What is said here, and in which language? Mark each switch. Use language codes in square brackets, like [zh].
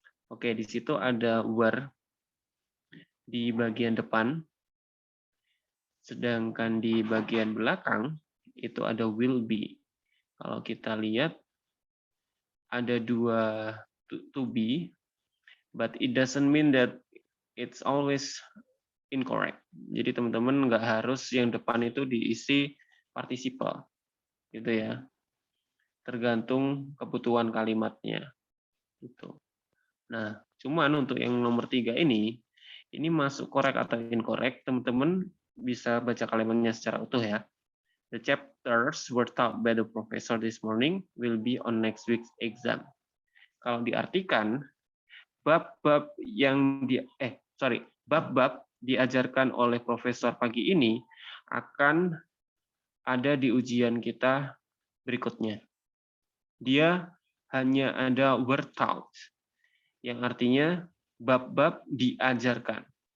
[id] Oke, di situ ada were di bagian depan, sedangkan di bagian belakang itu ada will be. Kalau kita lihat ada dua to be, [en] but it doesn't mean that it's always incorrect. [id] Jadi teman-teman nggak harus yang depan itu diisi participle, gitu ya. Tergantung kebutuhan kalimatnya. Gitu. Nah, cuman untuk yang nomor 3 ini masuk correct atau incorrect, teman-teman bisa baca kalimatnya secara utuh ya. [en] The chapters were taught by the professor this morning will be on next week's exam. [id] Kalau diartikan, bab-bab yang bab-bab diajarkan oleh profesor pagi ini akan ada di ujian kita berikutnya. Dia hanya ada were taught, yang artinya bab-bab diajarkan.